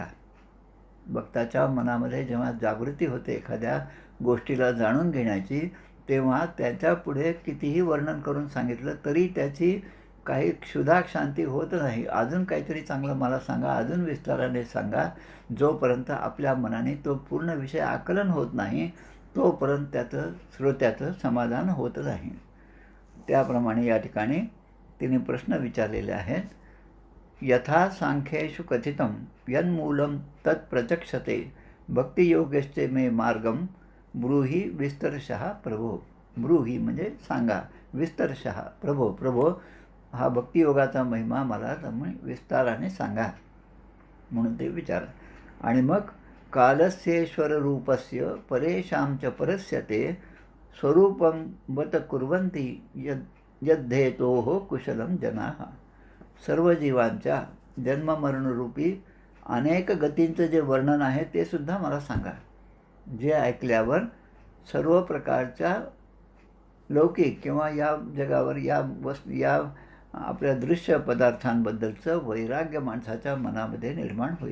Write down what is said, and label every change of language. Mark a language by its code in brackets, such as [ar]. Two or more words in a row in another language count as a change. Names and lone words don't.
[mr] भक्ताच्या मनामध्ये जेव्हा जागृती होते एखाद्या गोष्टीला जाणून घेण्याची, तेव्हा त्याच्यापुढे कितीही वर्णन करून सांगितलं तरी त्याची काही क्षुधाशांती होत नाही. अजून काहीतरी चांगलं मला सांगा, अजून विस्ताराने सांगा. जोपर्यंत आपल्या मनाने तो पूर्ण विषय आकलन होत नाही तोपर्यंत श्रोत्याचं समाधान होत नाही. त्याप्रमाणे या ठिकाणी तिने प्रश्न विचारलेले आहेत. [sa] यथा सांख्येषु कथितं यन्मूलं तत्प्रचक्षते भक्तियोगश्च मे मार्गम ब्रूहि विस्तरशः प्रभो. [mr] ब्रूहि म्हणजे सांगा, [sa] विस्तरशः प्रभो. [mr] प्रभो हा भक्तियोगाचा महिमा मला विस्ताराने सांगा म्हणून ते विचार. आणि मग [sa] कालस्येश्वर रूपस्य परेशां च परस्यते स्वरूपं बत कुर्वन्ति यद्धेतोः कुशलं जनाः. [mr] सर्व जीवांच्या जन्ममरणरूपी अनेक गतींचं जे वर्णन आहे ते सुद्धा मला सांगा, जे ऐकल्यावर सर्व प्रकारच्या लौकिक किंवा या जगावर या आपल्या दृश्य पदार्थांबद्दलचं वैराग्य माणसाच्या मनामध्ये निर्माण होईल.